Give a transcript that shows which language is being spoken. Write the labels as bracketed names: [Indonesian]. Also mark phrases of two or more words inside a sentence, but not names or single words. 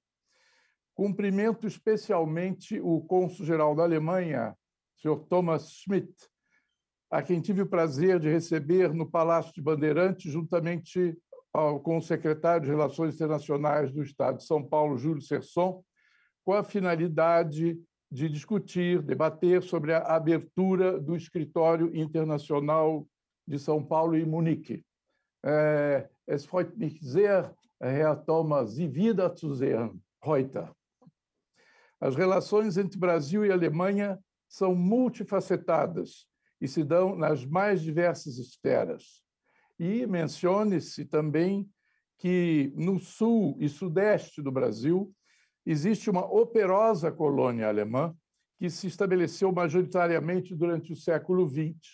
[Portuguese] Cumprimento especialmente o cônsul-geral da Alemanha, senhor Thomas Schmidt, a quem tive o prazer de receber no Palácio de Bandeirantes, juntamente com o secretário de Relações Internacionais do Estado de São Paulo, Júlio Serson, com a finalidade de discutir, debater sobre a abertura do Escritório Internacional de São Paulo e Munique. [German] Es freut mich sehr, Herr Thomas, Sie wieder zu sehen heute. [Portuguese] As relações entre Brasil e Alemanha são multifacetadas e se dão nas mais diversas esferas. E mencione-se também que no sul e sudeste do Brasil Existe uma operosa colônia alemã que se estabeleceu majoritariamente durante o século XX.